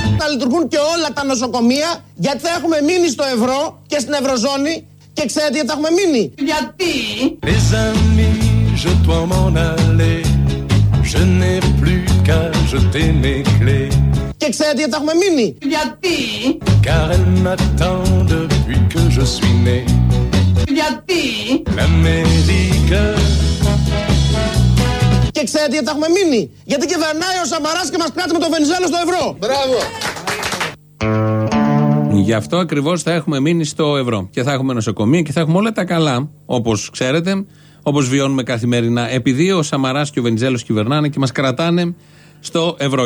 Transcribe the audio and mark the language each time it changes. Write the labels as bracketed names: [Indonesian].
[Greek] λειτουργούν και όλα τα νοσοκομεία, γιατί θα έχουμε μείνει στο ευρώ και στην ευρωζώνη. Και ξέρετε γιατί θα έχουμε μείνει. Γιατί? [French] Les amis, je dois m'en aller. Je n'ai plus qu'à jeter mes clés. [Greek] Και ξέρετε γιατί θα έχουμε μείνει. Γιατί? [French] Car elle m'attend depuis que je suis né. [Greek] Γιατί? [French] L'Amérique. [Greek] Και ξέρετε γιατί θα έχουμε μείνει. Γιατί κυβερνάει ο Σαμαράς και μας κράτει με το Βενιζέλο στο ευρώ. Μπράβο. Γι' αυτό ακριβώς θα έχουμε μείνει στο ευρώ. Και θα έχουμε νοσοκομεία και θα έχουμε όλα τα καλά, όπως ξέρετε, όπως βιώνουμε καθημερινά, επειδή ο Σαμαράς και ο Βενιζέλος κυβερνάνε και μας κρατάνε στο ευρώ.